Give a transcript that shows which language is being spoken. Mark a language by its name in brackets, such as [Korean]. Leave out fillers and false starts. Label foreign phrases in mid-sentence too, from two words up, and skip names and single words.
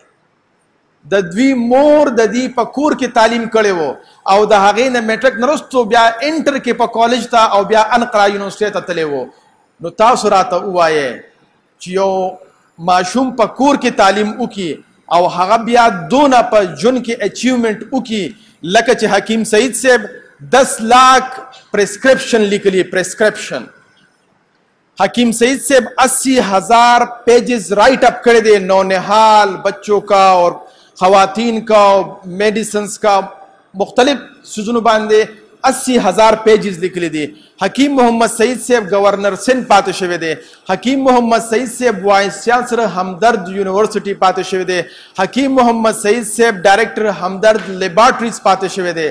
[Pashto] د دوی مور د دې په کور کې تعلیم کړی و او د هغې نه میټرک نه وروستو بیا انټر کې په کالج ته او بیا انقرا یونیورسټۍ ته تللی و. نو تاسو راته ووایئ چې یو ماشوم په کور کې تعلیم وکړي او هغه بیا دونه په ژوند کې اچیومنټ وکړي لکه چې حکیم سعید صاحب 10 लाख پرسکرپشن لیکلی. پرسکرپشن حکیم سعید صاحب 80,000 [English] pages write up [Pashto] کړی دی [Urdu] نونحال بچوں کا اور خواتین کا اور میڈیسنس کا [Pashto] مختلف سیزونو باندې 80,000 پیجز لیکلی دي. حکیم محمد سعید صاحب گورنر سندھ پاتې شوی دی. حکیم محمد سعید صاحب وائس چانسلر همدرد یونیورسٹی پاتې شوی دی. حکیم محمد سعید صاحب ډایرکټر همدرد لیبارټریز پاتې شوی دی.